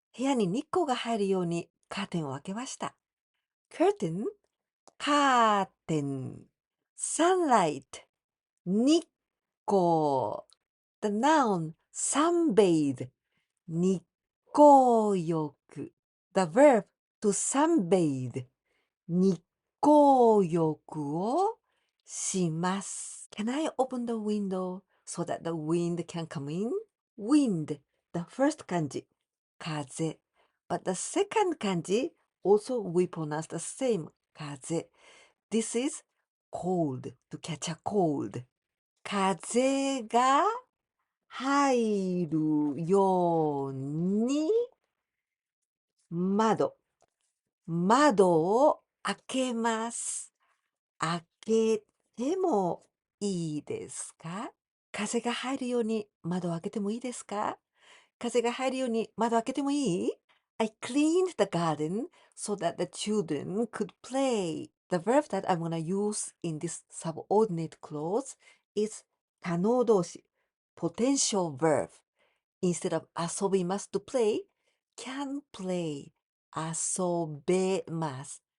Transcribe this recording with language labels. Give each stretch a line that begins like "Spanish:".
Japanese: 部屋に日光が入るようにカーテンを開けました。
English: curtain カーテン sunlight 日光 the noun sunbathe 日光浴 the verb to sunbathe 日光浴をします。 Can I open the window so that the wind can come in? Wind, the first kanji, 風. But the second kanji, also we pronounce the same, 風. This is cold, to catch a cold.
Japanese: 風が入るように窓を開けます。開けてもいいですか？風が入るように窓を開けてもいいですか？風が入るように窓を開けてもいい？
English: I cleaned the garden so that the children could play. The verb that I'm gonna use in this subordinate clause is 可能動詞 potential verb. Instead of 遊びます to play, can play 遊べます。